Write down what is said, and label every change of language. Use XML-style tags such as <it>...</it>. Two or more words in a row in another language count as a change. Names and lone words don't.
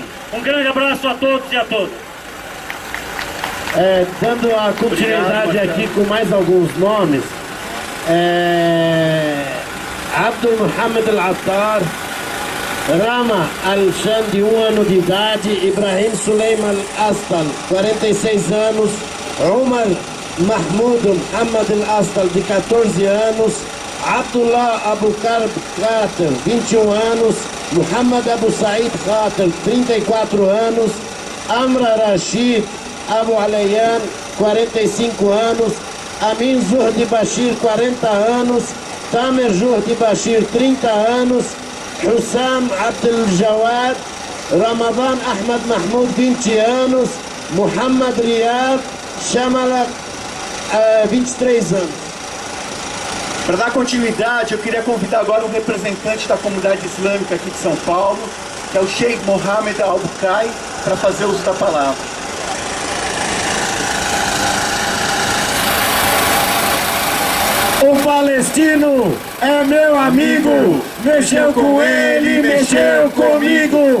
<pt>Um grande abraço a todos e a todas. Dando a continuidade aqui com mais alguns nomes, Abdul Mohamed Al-Attar, Rama Al-Shandi, 1 ano de idade, Ibrahim Suleiman Al-Astal, 46 anos, Umar Mahmoud Muhammad Al-Astal, de 14 anos, Abdullah Abu Karb Khater, 21 anos, Muhammad Abu Said Khater, 34 anos, Amra Rashid Abu Alayan, 45 anos, Amin Zuhdi Bashir, 40 anos, Tamer Zuhdi Bashir, 30 anos, Hussam Abdel Jawad, Ramadan Ahmad Mahmoud, 20 anos, Muhammad Riyad Shamalak, 23 anos. Para dar continuidade, eu queria convidar agora um representante da comunidade islâmica aqui de São Paulo, que é o Sheikh Mohammed Al-Bukai, para fazer uso da palavra. O palestino é meu amigo, mexeu com ele, mexeu comigo.</pt>